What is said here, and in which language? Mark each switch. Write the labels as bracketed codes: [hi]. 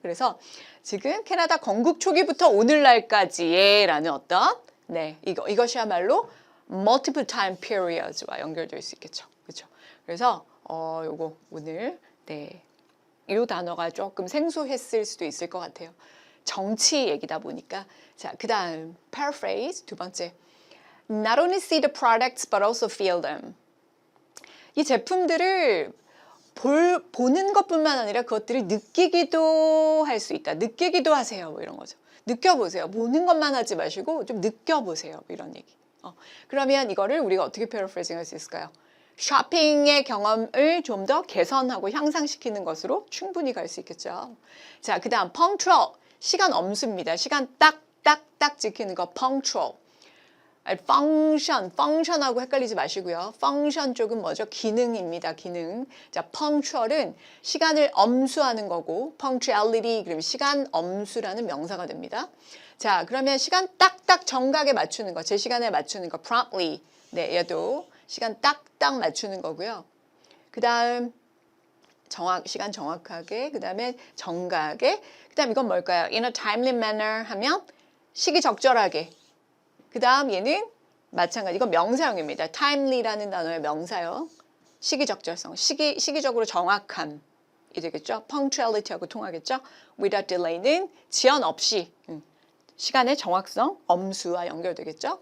[ko] 그래서 지금 캐나다 건국 초기부터 오늘날까지의 라는 어떤 이것이야말로 multiple time periods와 연결될 수 있겠죠. 그렇죠? 그래서 요거 오늘 이 단어가 조금 생소했을 수도 있을 것 같아요. 정치 얘기다 보니까. 자, 그다음 paraphrase 두 번째. [en] Not only see the products but also feel them. [ko] 이 제품들을 보는 것뿐만 아니라 그것들을 느끼기도 할 수 있다. 느끼기도 하세요. 뭐 이런 거죠. 느껴보세요. 보는 것만 하지 마시고 좀 느껴보세요. 뭐 이런 얘기. 그러면 이거를 우리가 어떻게 paraphrasing 할 수 있을까요? 쇼핑의 경험을 좀 더 개선하고 향상시키는 것으로 충분히 갈 수 있겠죠. 자, 그 다음 punctual. 시간 엄수입니다. 시간 딱 지키는 거 punctual. function하고 헷갈리지 마시고요. function 쪽은 뭐죠? 기능입니다. 기능. 자, punctual은 시간을 엄수하는 거고 punctuality 그러면 시간 엄수라는 명사가 됩니다. 자, 그러면 시간 딱딱 정각에 맞추는 거, 제 시간에 맞추는 거 promptly. 네, 얘도 시간 딱딱 맞추는 거고요. 그 다음 시간 정확하게, 그 다음에 정각에, 그 다음 이건 뭘까요? [en] In a timely manner [ko] 하면 시기적절하게. 그 다음 얘는 마찬가지, 이건 명사형입니다. timely라는 단어의 명사형. 시기적절성, 시기적으로 정확함이 되겠죠. punctuality하고 통하겠죠. without delay는 지연 없이 시간의 정확성, 엄수와 연결되겠죠.